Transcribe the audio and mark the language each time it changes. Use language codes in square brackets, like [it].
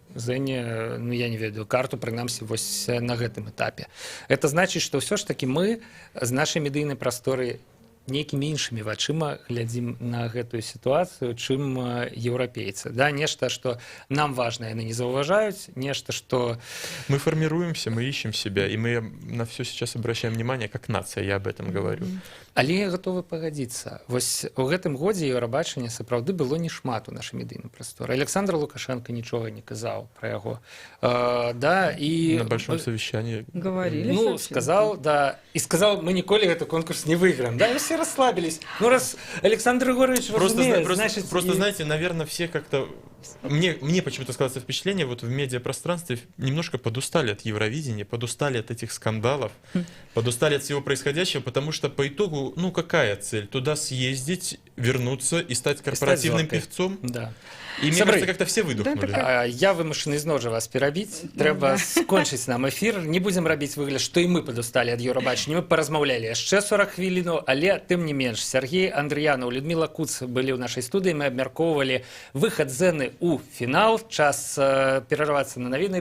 [be] зэне, ну я не ведаю, карту, прынамсі вось на гэтым этапе. Это значыць, што ўсё ж такі мы з нашай медыйнай прасторы нейкімі іншымі вачыма глядзім на гэтую сітуацыю, чым еўрапейцы. Да, нешта, што нам важна, яны не заўважаюць, нешта, што... [ru] Мы формируемся, мы ищем себя, и мы на все сейчас обращаем внимание, как нация, я об этом говорю. [be] Але я гатовы пагадзіцца. Вось у гэтым годзе еўрабачання сапраўды было не шмат у нашай медыйнай прасторы. Александр Лукашенко нічога не казаў пра яго. Да, і... [ru] На большом совещании. Говорили. Ну, сказал, да. И сказал, мы николи этот конкурс не выиграем. Да, и все расслабились. Ну, раз Александр Егорович разумеет, значит... Просто, знаете, наверное, все как-то... Мне почему-то складывается впечатление, вот в медиапространстве немножко подустали от Евровидения, подустали от этих скандалов, подустали от всего происходящего, потому что по итогу, ну, какая цель? Туда съездить, вернуться и стать корпоративным певцом? Да. И мне кажется, как-то все выдохнули. [be] Я вымушаны зноў жа вас перабіць. Трэба скончыць нам эфір. Не будзем рабіць выгляд, што і мы падусталі ад Еўрабачання. Мы паразмаўлялі яшчэ 40 хвілінаў, але тым не менш. Сергей Андрыянаў, Людмила Куц былі ў нашай студыі. Мы абмяркоўвалі выхад зэны ў фінал. Час перарвацца на навіны.